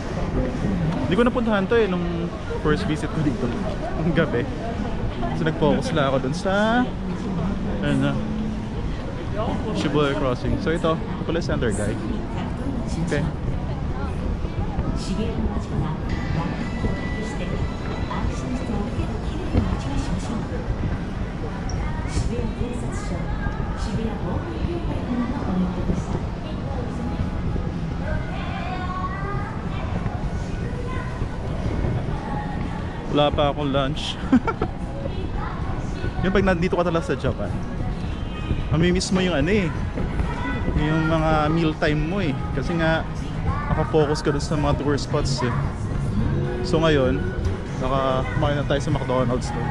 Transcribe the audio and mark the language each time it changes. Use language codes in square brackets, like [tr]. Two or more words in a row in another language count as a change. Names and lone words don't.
[tl] Hindi ko napuntahan to nung [en] first visit [tl] ko dito. Ang gabi. So nag-focus lang ako dun sa Shibuya Crossing. So ito pala [en] center guy. [tl] Okay. [ja] 茂の町から外国として安心しておけるきれいな街にしましょう。渋谷警察署、渋谷防犯協会からのお願いでした。 [tl] Wala pa akong lunch. Yung pag nandito ka talaga sa Japan, mamimiss mo yung yung mga [en] meal time [tl] mo kasi nga nakafocus ka dun sa mga [en] tour spots [tl] So ngayon kumain na tayo sa McDonald's to.